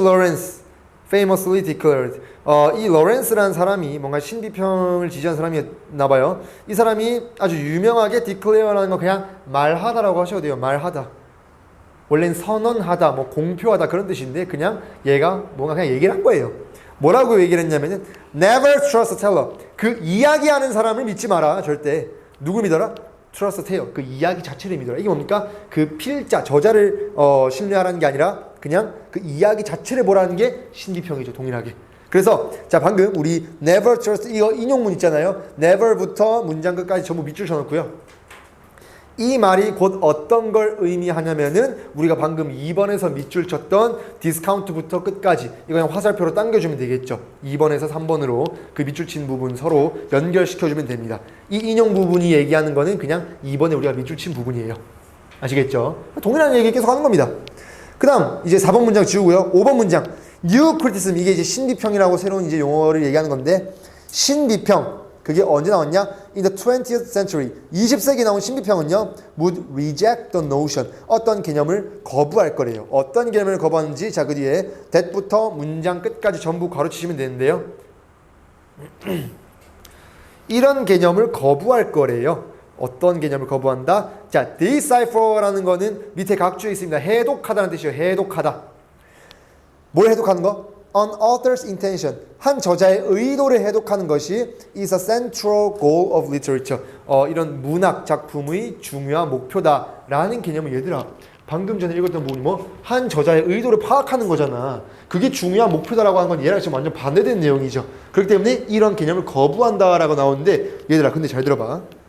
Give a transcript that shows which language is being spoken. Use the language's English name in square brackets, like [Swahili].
[English] Lawrence famously declared [Korean] 이 로렌스라는 사람이 뭔가 신비평을 지지한 사람이었나 봐요. 이 사람이 아주 유명하게 declare라는 거 그냥 말하다라고 하셔도 돼요. 말하다. 원래는 선언하다, 뭐 공표하다 그런 뜻인데 그냥 얘가 뭔가 그냥 얘기를 한 거예요. 뭐라고 얘기를 했냐면은 [English] Never trust a teller. [Korean] 그 이야기하는 사람을 믿지 마라. 절대. 누굴 믿어라? [English] trust a tale. [Korean] 그 이야기 자체를 믿어라. 이게 뭡니까? 그 필자, 저자를 신뢰하라는 게 아니라 그냥 그 이야기 자체를 보라는 게 신비평이죠. 동일하게. 그래서 자 방금 우리 never trust 이거 인용문 있잖아요. never부터 문장 끝까지 전부 밑줄 쳐놓고요. 이 말이 곧 어떤 걸 의미하냐면은 우리가 방금 2번에서 밑줄 쳤던 디스카운트부터 끝까지 이거 그냥 화살표로 당겨주면 되겠죠. 2번에서 3번으로 그 밑줄 친 부분 서로 연결시켜주면 됩니다. 이 인용 부분이 얘기하는 거는 그냥 2번에 우리가 밑줄 친 부분이에요. 아시겠죠? 동일한 얘기 계속 하는 겁니다. 그 다음 이제 4번 문장 지우고요. 5번 문장 New criticism 이게 이제 신비평이라고 새로운 이제 용어를 얘기하는 건데 신비평 그게 언제 나왔냐? [English] In the 20th century [Korean] 20세기에 나온 신비평은요 [English] would reject the notion [Korean] 어떤 개념을 거부할 거래요. 어떤 개념을 거부하는지 자 그 뒤에 that부터 문장 끝까지 전부 가로치시면 되는데요. 이런 개념을 거부할 거래요. 어떤 개념을 거부한다? 자, decipher라는 거는 밑에 각주에 있습니다. 해독하다는 뜻이에요. 해독하다. 뭘 해독하는 거? [English] An author's intention. [Korean] 한 저자의 의도를 해독하는 것이 [English] is a central goal of literature. [Korean] 이런 문학 작품의 중요한 목표다라는 개념을 얘들아 방금 전에 읽었던 부분이 뭐 한 저자의 의도를 파악하는 거잖아. 그게 중요한 목표다라고 하는 건 얘랑 지금 완전 반대된 내용이죠. 그렇기 때문에 이런 개념을 거부한다라고 나오는데 얘들아 근데 잘 들어봐.